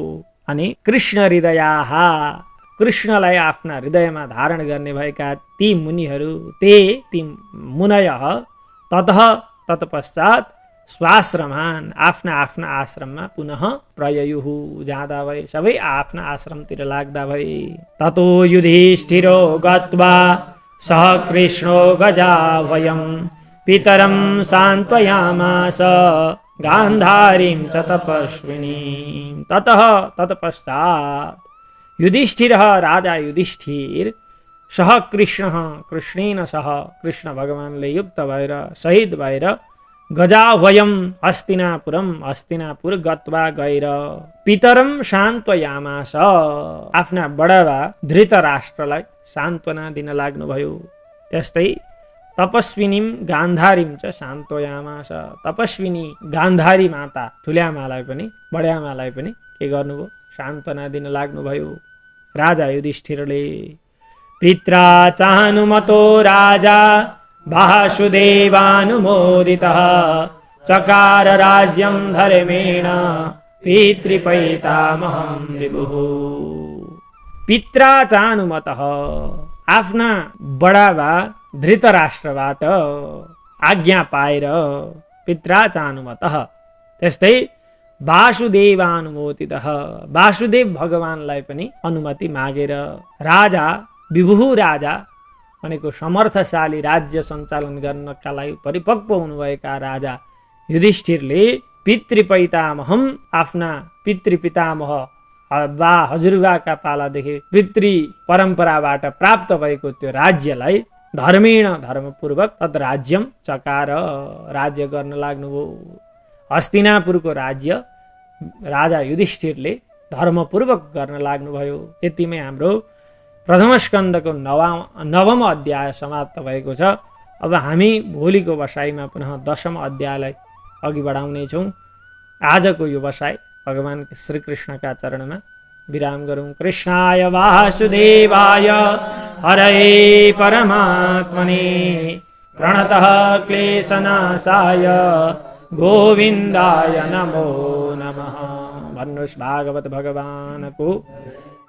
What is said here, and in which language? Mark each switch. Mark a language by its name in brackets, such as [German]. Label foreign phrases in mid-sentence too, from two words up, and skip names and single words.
[Nepali] अनि [Sanskrit] कृष्ण हृदयाः, [Nepali] कृष्णलाई आफ्ना हृदयमा धारण गर्ने भएका ती मुनिहरू, ती मुनयः [Sanskrit] तत्पश्चात स्वाश्रमान, [Nepali] आफ्ना आश्रममा [Sanskrit] पुनः प्रययुहु, [Nepali] जाँदा भए, सबै आफ्ना आश्रमतिर लाग्दा भए। [Sanskrit] ततो युधिष्ठिरो गत्वा सह कृष्णो गजाभयं पितरं सान्त्वयामास गान्धारीं च तपस्विनीं। ततः युधिष्ठिरः, [Nepali] राजा युधिष्ठिर, [Sanskrit] सह कृष्णेन सह, [Nepali] कृष्ण भगवानले युक्त भएर, शहीद भएर, गजाभयम हस्तिनापुर गत्वा गएर, [Sanskrit] पितरम सान्त्वयामास, [Nepali] आफ्ना बडाबा धृतराष्ट्रलाई सान्त्वना दिन लाग्नुभयो। त्यस्तै [Sanskrit] तपस्विनीम गान्धारीम च सान्त्वयामास, [Nepali] तपस्विनी गान्धारी माता ठुल्यामालाई पनि बड्यामालाई पनि के गर्नुभयो, सान्त्वना दिन लाग्नुभयो राजा युधिष्ठिरले। [Sanskrit] पित्रा चाहनुमतो राजा वासुदेवानुमोदितः चकार राज्यं धर्मेण पितृपैतामहं विभुः। पित्रा चानुमतः [Nepali] आफ्ना बडाबा धृतराष्ट्रबाट आज्ञा पाएर [Sanskrit] पित्रा चानुमतः [Nepali] त्यस्तै वासुदेवानुमोदितः वासुदेव भगवानलाई पनि अनुमति मागेर राजा विभु राजा भनेको समर्थशाली राज्य सञ्चालन गर्नका लागि परिपक्व हुनुभएका राजा युधिष्ठिरले पितृपैतामहम आफ्ना पितृपितामह बा हजुरबाका पालादेखि पितृ परम्पराबाट प्राप्त भएको त्यो राज्यलाई धर्मेण धर्मपूर्वक [Sanskrit] तद राज्यम चकार [Nepali] राज्य गर्न लाग्नुभयो। हस्तिनापुरको राज्य राजा युधिष्ठिरले धर्मपूर्वक गर्न लाग्नुभयो। यतिमै हाम्रो प्रथम स्कन्धको नवम अध्याय समाप्त भएको छ। अब हामी भोलिको बसाइमा पुनः दशम अध्यायलाई अघि बढाउनेछौँ। आजको यो बसाइ भगवान श्रीकृष्णका चरणमा विराम गरौँ। [Sanskrit] कृष्णाय वासुदेवाय हरये परमात्मने प्रणतः क्लेशनाशाय गोविन्दाय नमो नमः। [Nepali] भन्नुहोस् भागवत भगवानको